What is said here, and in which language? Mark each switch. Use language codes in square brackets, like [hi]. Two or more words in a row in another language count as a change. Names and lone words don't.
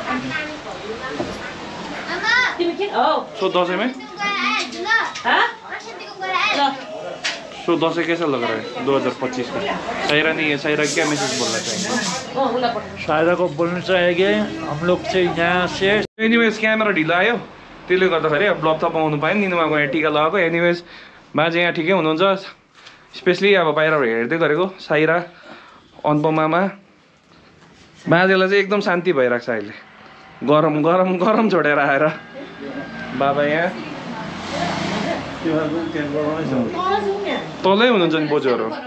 [hi] सो दसैं में सो दसैं कैसा लग रहा है 2025 का? सायरा नहीं है, सायरा क्या मैसेज बोलना चाहेंगे? सायरा को बोलना चाहेंगे हम लोग से यहाँ से। [en] anyways camera [ne] ढिलो आयो, त्यसले गर्दाखेरि ब्लग त पाउनु पाएन। निनुमाको यहाँ टिका लगाएको। एनिवेज बाजे यहाँ ठिकै हुनुहुन्छ, स्पेसली अब बाहिरबाट हेर्दै गरेको। सायरा, अनुपमामा, बाजेलाई चाहिँ एकदम शान्ति भइरहेको छ अहिले। गरम गरम गरम छोडेर आएर बाबा यहाँ तलै हुनुहुन्छ नि बोजूहरू।